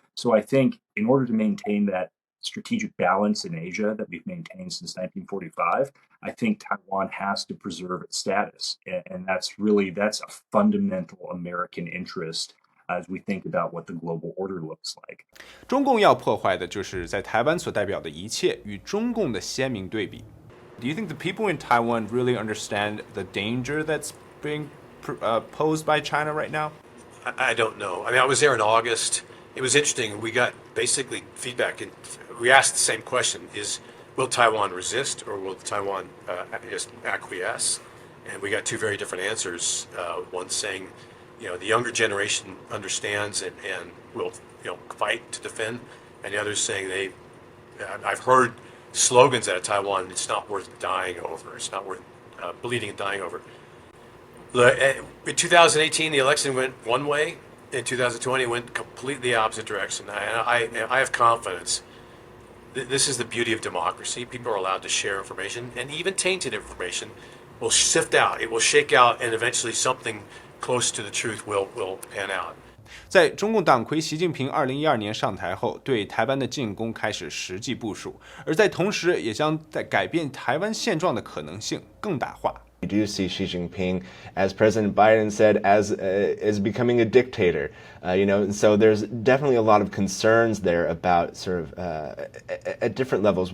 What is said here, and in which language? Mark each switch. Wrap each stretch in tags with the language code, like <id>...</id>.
<en>So I think in order to maintain that strategic balance in Asia that we've maintained since 1945, I think Taiwan has to preserve its status, and that's a fundamental American interest as we think about what the global order looks like.</en> <zh>中共要破坏的就是在台湾所代表的一切与中共的鲜明对比。</zh> <en>Do you think the people in Taiwan really understand the danger that's being posed by China right now? I don't know. I mean, I was there in August. It was interesting. We got basically feedback, and we asked the same question: will Taiwan resist, or will Taiwan just acquiesce? And we got two very different answers. One saying, the younger generation understands and will, fight to defend, and the others saying I've heard slogans out of Taiwan: it's not worth dying over. It's not worth bleeding and dying over. In 2018, the election went one way. In 2020, it went completely opposite direction. I have confidence. This is the beauty of democracy. People are allowed to share information, and even tainted information will sift out. It will shake out, and eventually something close to the truth will pan out.</en> <zh>在中共党魁习近平2012年上台后，对台湾的进攻开始实际部署，而在同时，也将在改变台湾现状的可能性更大化。</zh> <en>We do see Xi Jinping, as President Biden said, as becoming a dictator. And so there's definitely a lot of concerns there about sort of at different levels.</en>